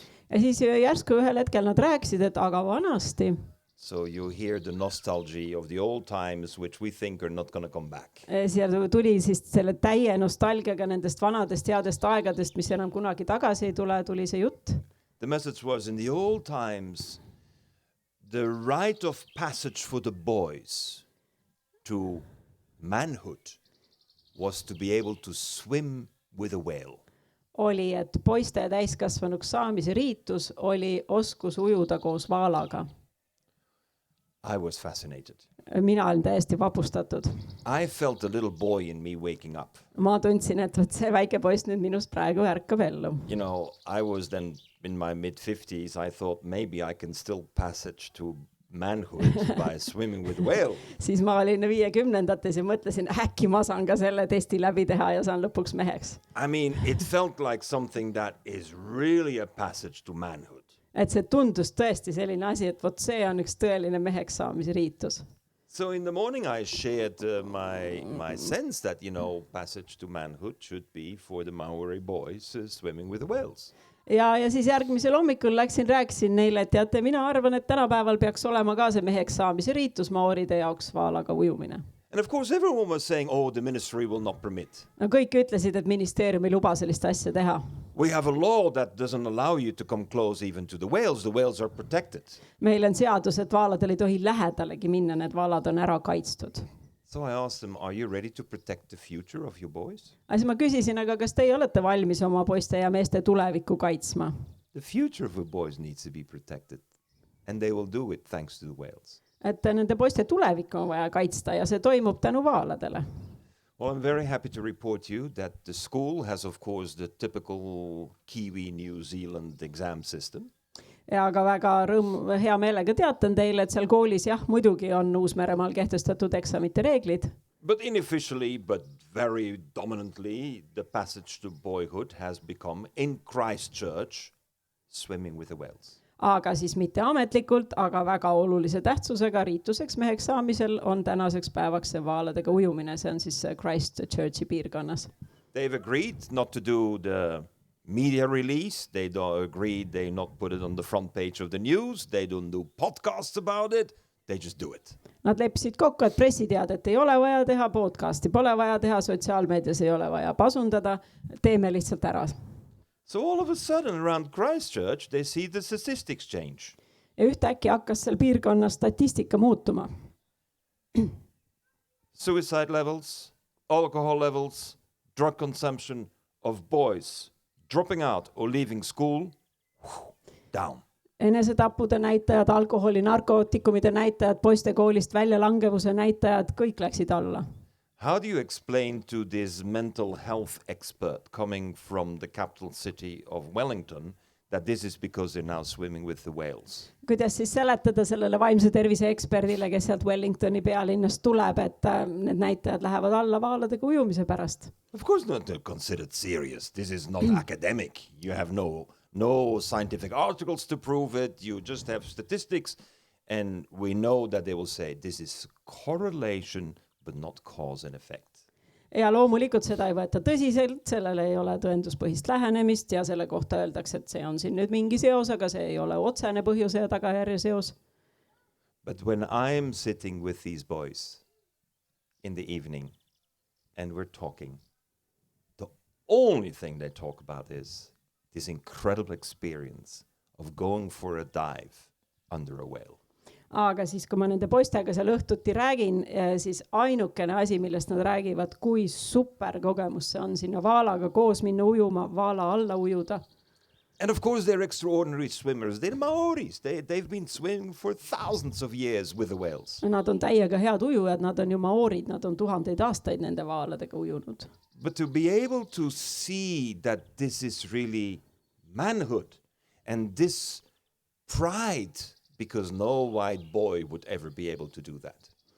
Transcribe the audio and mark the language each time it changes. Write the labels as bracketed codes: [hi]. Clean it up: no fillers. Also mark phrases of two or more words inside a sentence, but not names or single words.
[et] Ja siis järsku ühel hetkel nad rääkisid, et aga vanasti. [en] So you hear the nostalgia of the old times, which we think are not going to come back. [et] Seal tuli siis selle täie nostalgiaga nendest vanadest headest aegadest, mis enam kunagi tagasi ei tule, tuli see jutt. [en] The message was, in the old times, the rite of passage for the boys to manhood was to be able to swim with a whale. [et] Oli, et poiste täiskasvanuks saamise riitus oli oskus ujuda koos vaalaga. [en] I was fascinated. [et] Mina olin täiesti vapustatud. [en] I felt a little boy in me waking up. [et] Ma tundsin, et see väike poiss nüüd minust praegu ärkab ellu. [en] You know, I was then in my mid-50s. I thought maybe I can still passage to manhood by swimming with whale. [et] Siis ma olin 50-ndates ja mõtlesin, äkki ma saan ka selle testi läbi teha ja saan lõpuks meheks. [en] I mean, it felt like something that is really a passage to manhood. [et] Et see tundus tõesti selline asi, et vot see on üks tõeline meheks saamise riitus. [en] So in the morning I shared my sense that, you know, passage to manhood should be for the Maori boys swimming with the whales. [et] Ja siis järgmisel hommikul rääkisin neile, et teate, mina arvan, et tänapäeval peaks olema ka see meheks saamise riitus maoride jaoks vaalaga ujumine. [en] And of course everyone was saying, oh, the ministry will not permit. [et] No kõik ütlesid, et ministeerium ei luba sellist asja teha. [en] We have a law that doesn't allow you to come close even to the whales. The whales are protected. [et] Meil on seadus, et vaaladel ei tohi lähedalegi minna, need vaalad on ära kaitstud. [en] So I asked them, are you ready to protect the future of your boys? [et] Siis ma küsisin, aga kas teie olete valmis oma poiste ja meeste tulevikku kaitsma? [en] The future of your boys needs to be protected. And they will do it thanks to the whales. [et] Et nende poiste tulevikku on vaja kaitsta ja see toimub tänu vaaladele. [en] Well, I'm very happy to report you that the school has, of course, the typical Kiwi New Zealand exam system. [et] ja aga väga hea meelega teatan teile, et seal koolis jah, muidugi on Uus-Meremaal kehtestatud eksamite reeglid. [en] But unofficially, but very dominantly, the passage to boyhood has become in Christchurch swimming with the whales. [et] Aga siis mitte ametlikult, aga väga olulise tähtsusega riituseks meheks saamisel on tänaseks päevaks see vaaladega ujumine. See on siis Christchurchi piirkonnas. [en] They've agreed not to do the media release. They don't agree, they not put it on the front page of the news. They don't do podcasts about it. They just do it. [et] Nad leppisid kokku, et pressiteadet ei ole vaja teha, podcasti pole vaja teha, sotsiaalmeedias ei ole vaja pasundada, teeme lihtsalt ära. [en] So all of a sudden around Christchurch, they see the statistics change. [et] Ja ühtäkki hakkas seal piirkonnas statistika muutuma. [en] Suicide levels, alcohol levels, drug consumption of boys dropping out or leaving school, down. [et] Enesetappude näitajad, alkoholi, narkootikumide näitajad, poiste koolist väljalangevuse näitajad, kõik läksid alla. [en] How do you explain to this mental health expert coming from the capital city of Wellington that this is because they're now swimming with the whales? [et] Kuidas siis seletada sellele vaimse tervise eksperdile, kes sealt Wellingtoni pealinnast tuleb, et need näitajad lähevad alla vaaladega ujumise pärast? [en] Of course not, they're considered serious. This is not academic. You have no scientific articles to prove it. You just have statistics. And we know that they will say this is correlation, but not cause and effect. [et] Ja loomulikult seda ei võeta tõsiselt, sellele ei ole tõenduspõhist lähenemist ja selle kohta öeldakse, et see on siin nüüd mingi seos, aga see ei ole otsene põhjuse ja tagajärje seos. [en] But when I'm sitting with these boys in the evening and we're talking, the only thing they talk about is this incredible experience of going for a dive under a whale. [et] Aga siis, kui ma nende poistega seal õhtuti räägin, siis ainukene asi, millest nad räägivad, kui super kogemus see on sinna vaalaga koos minna ujuma, vaala alla ujuda. [en] And of course they're extraordinary swimmers. They're Maoris. They've been swimming for thousands of years with the whales. [et] Nad on täiega head ujujad, nad on ju maoorid, nad on tuhandeid aastaid nende vaaladega ujunud. [en] But to be able to see that this is really manhood and this pride, because no white boy would ever be able to do that.